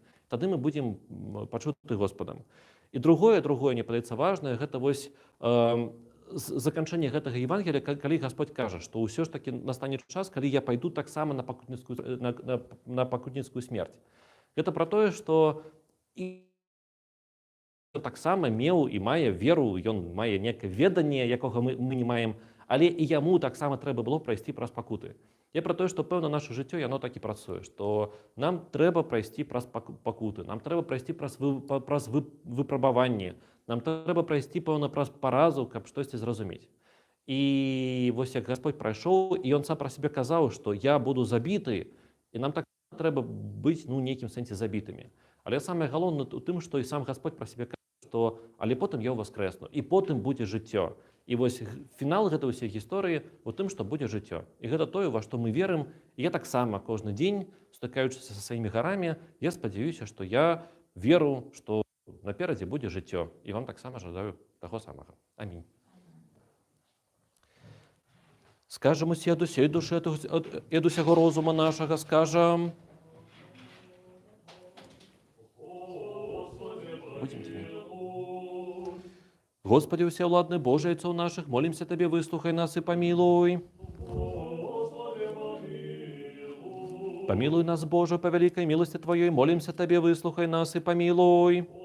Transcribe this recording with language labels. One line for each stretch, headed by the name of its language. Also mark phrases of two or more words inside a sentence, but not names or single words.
Belarusian: Тады мы будзем пачуты Господам. І другое, мне падаецца важнае, гэта заканчэнне гэтага Евангелія, калі Гасподь кажа, што ўсё ж такі настане час, калі я пайду таксама на пакутніцкую смерць. Гэта пра тое, што і таксама меў і мае веру, ён мае некае веданне, якога мы не маем, але і яму таксама трэба было прайсці праз пакуты.
Ukrainian: Я про те, що певно наше життя, воно так і працює, що нам треба пройти праз покути, нам треба пройти праз випробування, нам треба пройти, певно, праз поразу, каб щось зрозуміти. І ось як Господь пройшов, і Він сам про себе казав, що я буду забитий, і нам так треба бути, ну, в некім сенсі забитими. Але саме головне у тим, що і сам Господь про себе каже, що але потім я воскресну, і потім буде життя.
Belarusian: І ось фінал гэтай усіх гісторії у тым, што будзе жыццё. І гэта тое, ва што мы верым. І я таксама кожны дзень, стыкаючыся са сваімі гарамі, я спадзяюся, што я веру, што наперадзе будзе жыццё. І вам таксама жадаю таго самага. Амінь. Скажам усе ад усей душы, ад усяго розума нашага, скажам.
Russian: Будем тебе. Господи, усеуладный Боже, Отцов наших, молимся Тебе, выслухай нас и помилуй. Помилуй нас, Боже, по великой милости Твоей, молимся Тебе, выслухай нас и помилуй.